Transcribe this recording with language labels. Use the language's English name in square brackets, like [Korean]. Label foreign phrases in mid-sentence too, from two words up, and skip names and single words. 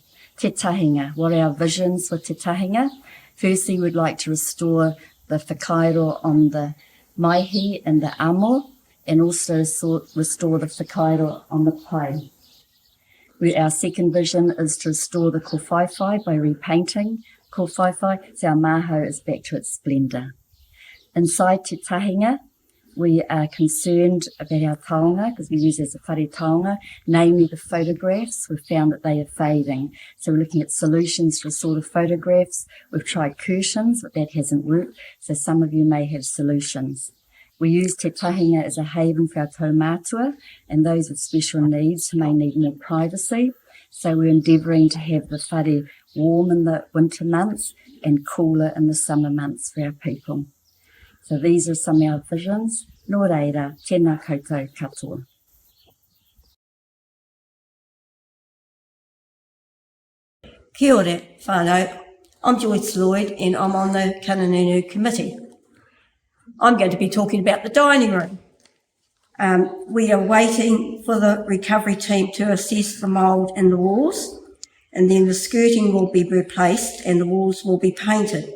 [English] Te tahinga, what are our visions with te tahinga? Firstly, we'd like to restore the whakairo on the maihi and the amo, and also restore the whakairo on the pai. Our second vision is to restore the kōwhaiwhai by repainting kōwhaiwhai, so our maho is back to its splendour. Inside te tahinga, we are concerned about our taonga, because we use it as a [Māori] whare taonga, [English] namely the photographs. We've found that they are fading. So we're looking at solutions to restore the photographs. We've tried curtains, but that hasn't worked. So some of you may have solutions. We use te tahinga as a haven for our taumātua and those with special needs who may need more privacy. So we're endeavouring to have the whare warm in the winter months and cooler in the summer months for our people. So these are some of our visions. [Māori] Nō reira, tēnā koutou katoa. Kia ora, whānau. [English] I'm Joyce Lloyd and I'm on the Kahungunu Committee. I'm going to be talking about the dining room. We are waiting for the recovery team to assess the mould in the walls, and then the skirting will be replaced and the walls will be painted.